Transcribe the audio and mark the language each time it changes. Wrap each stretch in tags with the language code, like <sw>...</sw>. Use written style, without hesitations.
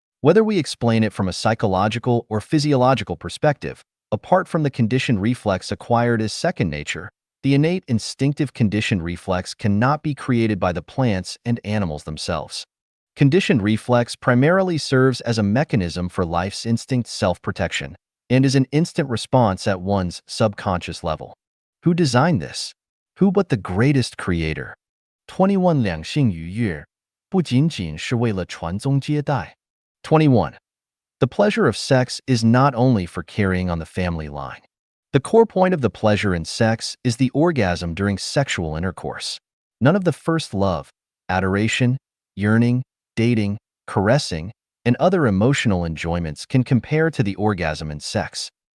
<en>Whether we explain it from a psychological or physiological perspective, apart from the conditioned reflex acquired as second nature, the innate instinctive conditioned reflex cannot be created by the plants and animals themselves. Conditioned reflex primarily serves as a mechanism for life's instinct self-protection and is an instant response at one's subconscious level. Who designed this? Who but the greatest creator?</en> <zh>21. 两性愉悦，不仅仅是为了传宗接代。</zh> <en>21. The pleasure of sex is not only for carrying on the family line. The core point of the pleasure in sex is the orgasm during sexual intercourse. None of the first love, adoration, yearning, dating, caressing, and other emotional enjoyments can compare to the orgasm in sex.</en>